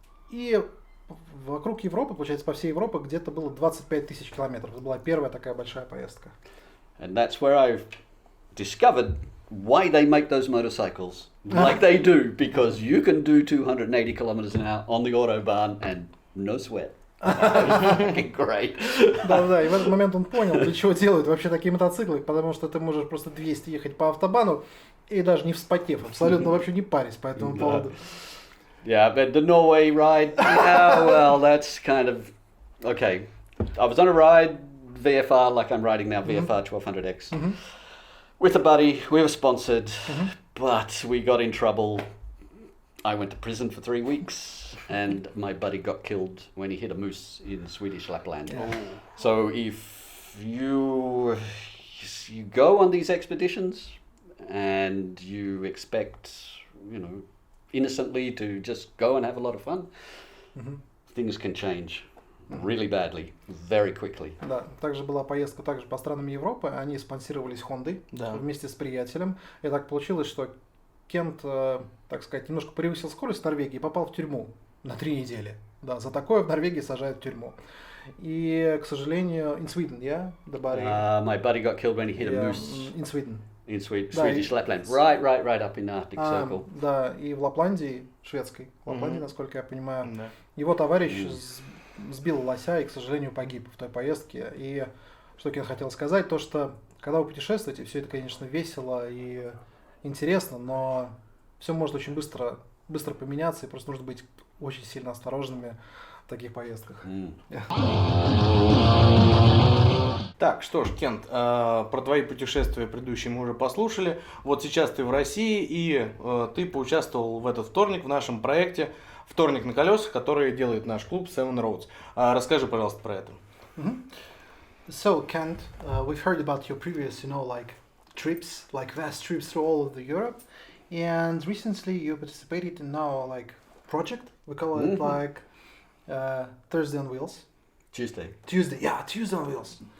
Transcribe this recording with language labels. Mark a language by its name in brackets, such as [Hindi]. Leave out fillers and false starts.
[Russian] И вокруг Европы, получается, по всей Европе, где-то было 25 тысяч километров. Это была первая такая большая поездка. [English] And that's where I discovered why they make those motorcycles like they do, because you can do 280 kilometers an hour on the Autobahn and no sweat. Great. [Russian] Да, и в этот момент он понял, для чего делают вообще такие мотоциклы, потому что ты можешь просто 200 ехать по автобану и даже не вспотев, абсолютно вообще не парясь по этому поводу. [English] Yeah, but the Norway ride, well, that's kind of, okay. I was on a ride VFR like I'm riding now, VFR 1200X. With a buddy, we were sponsored, but we got in trouble. I went to prison for 3 weeks, and my buddy got killed when he hit a moose in Swedish Lapland. Yeah. So if you go on these expeditions and you expect, innocently to just go and have a lot of fun, things can change really badly, very quickly. [Russian] Да, также была поездка также по странам Европы, они спонсировались Хондой вместе с приятелем. И так получилось, что Кент, так сказать, немножко превысил скорость в Норвегии и попал в тюрьму на 3 недели. Да, за такое в Норвегии сажают в тюрьму. И, к сожалению, [English] in Sweden, yeah, the body. My buddy got killed when he hit a moose. In Sweden. In Swedish Lapland. Right up in the Arctic Circle. [Russian] Да, и в Лапландии, шведской Лапландии, насколько я понимаю, его товарищ сбил лося и, к сожалению, погиб в той поездке. И что я хотел сказать, то что когда вы путешествуете, все это, конечно, весело и интересно, но все может очень быстро поменяться, и просто нужно быть очень сильно осторожными в таких поездках. Так, что ж, Кент, про твои путешествия предыдущие мы уже послушали. Вот сейчас ты в России, и ты поучаствовал в этот вторник в нашем проекте «Вторник на колесах», который делает наш клуб Всем. Расскажи, пожалуйста, про это. [English] So, Kent, we've heard about your previous, trips, like vast trips through all of the Europe, and recently you participated in our project. We call it Thursday on Wheels. Tuesday, Tuesday on Wheels.